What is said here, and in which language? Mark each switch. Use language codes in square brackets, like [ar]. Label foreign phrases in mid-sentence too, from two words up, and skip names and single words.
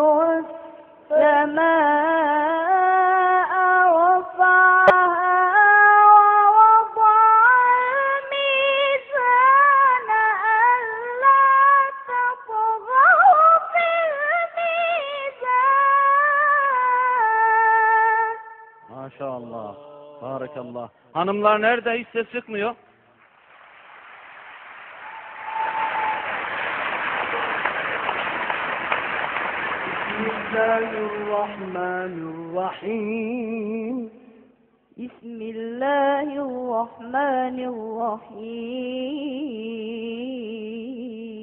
[ar] والسماء رفعها ووضع الميزان ألا تطغوا في الميزان. [tr] Maşallah. Barakallah. Hanımlar nerede? Hiç ses çıkmıyor. [ar] Bismillahirrahmanirrahim. Bismillahirrahmanirrahim.